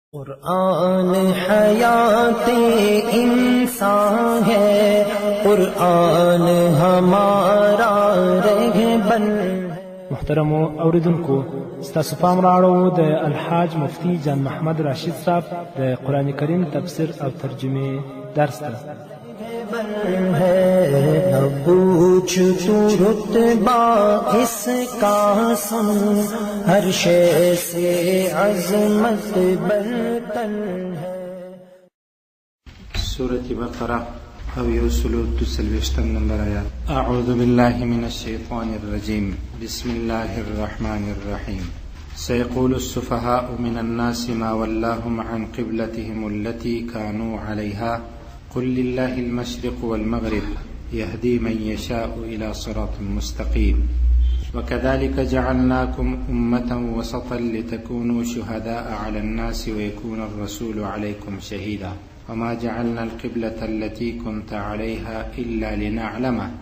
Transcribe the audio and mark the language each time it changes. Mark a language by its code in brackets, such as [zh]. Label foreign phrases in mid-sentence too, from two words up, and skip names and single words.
[ur] قرآن حیات انسان ہے، قرآن ہمارا رہبر ہے۔ [ps] محترمو اوریدونکو، ستاسو پام راړو د الحاج مفتی جان محمد راشد صاحب د قرآن کریم تفسیر او ترجمه درس ته۔ [ur] ہے پوچھ تو رتبہ اس کا سن، ہر شے سے عظمت برتر ہے۔ [ps] سورة بقرة او یوسلو تسلوشتم نمبر آیات۔ [ar] اعوذ باللہ من الشیطان الرجیم، بسم اللہ الرحمن الرحیم۔ سيقول السفهاء من الناس ما ولاهم عن قبلتهم التي كانوا عليها قل لله المشرق والمغرب يهدي من يشاء إلى صراط مستقيم وكذلك جعلناكم أمة وسطا لتكونوا شهداء على الناس ويكون الرسول عليكم شهيدا وما جعلنا القبلة التي كنت عليها إلا لنعلم